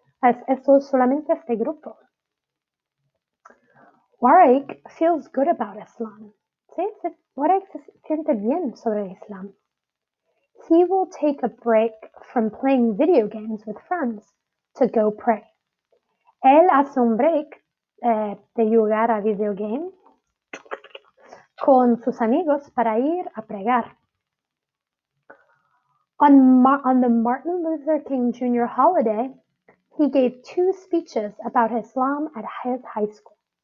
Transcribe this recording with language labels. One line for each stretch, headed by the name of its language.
Spanish: Esto es solamente este grupo.
English: Waraic feels good about Islam,
Spanish: ¿sí? Waraic se siente bien sobre Islam.
English: He will take a break from playing video games with friends to go pray.
Spanish: Él hace un break de jugar a video game con sus amigos para ir a pregar.
English: On the Martin Luther King Jr. holiday, he gave 2 speeches about Islam at his high school.